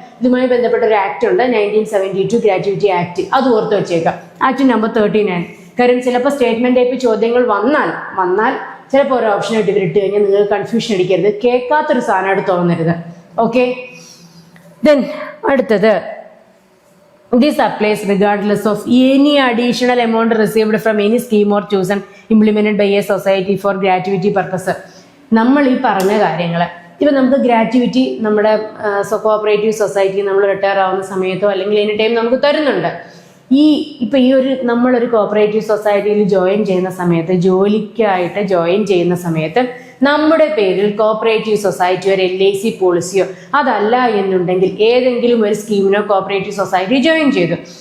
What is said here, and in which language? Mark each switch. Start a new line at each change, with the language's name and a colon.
Malayalam: ഇതുമായി ബന്ധപ്പെട്ട ഒരു ആക്ട് ഉണ്ട്, 1972 ഗ്രാറ്റുവിറ്റി ആക്ട്. അത് ഓർത്ത് വെച്ചേക്കാം. Act number 39. കാര്യം ചിലപ്പോൾ സ്റ്റേറ്റ്മെന്റ് ടൈപ്പ് ചോദ്യങ്ങൾ വന്നാൽ ചിലപ്പോൾ ഒരു ഓപ്ഷൻ ആയിട്ട് ഇട്ട് കഴിഞ്ഞാൽ നിങ്ങൾ കൺഫ്യൂഷൻ അടിക്കരുത്. കേൾക്കാത്തൊരു സാധനമായിട്ട് തോന്നരുത്. ഓക്കെ, ദെൻ അടുത്തത്
English: This applies regardless of any additional amount received from any scheme or chosen implemented by a society for gratuity purpose.
Malayalam: നമ്മൾ ഈ പറഞ്ഞ കാര്യങ്ങൾ ഇപ്പം നമുക്ക് ഗ്രാറ്റുവിറ്റി നമ്മുടെ കോഓപ്പറേറ്റീവ് സൊസൈറ്റി നമ്മൾ റിട്ടയർ ആവുന്ന സമയത്തോ അല്ലെങ്കിൽ എനി ടൈം നമുക്ക് തരുന്നുണ്ട്. ഇപ്പം ഈ ഒരു നമ്മളൊരു കോഓപ്പറേറ്റീവ് സൊസൈറ്റിയിൽ ജോയിൻ ചെയ്യുന്ന സമയത്ത്, ജോലിക്കായിട്ട് ജോയിൻ ചെയ്യുന്ന സമയത്ത് നമ്മുടെ പേരിൽ കോഓപ്പറേറ്റീവ് സൊസൈറ്റി ഒരു LIC പോളിസിയോ അതല്ല എന്നുണ്ടെങ്കിൽ ഏതെങ്കിലും ഒരു സ്കീമിനോ കോഓപ്പറേറ്റീവ് സൊസൈറ്റി ജോയിൻ ചെയ്തു.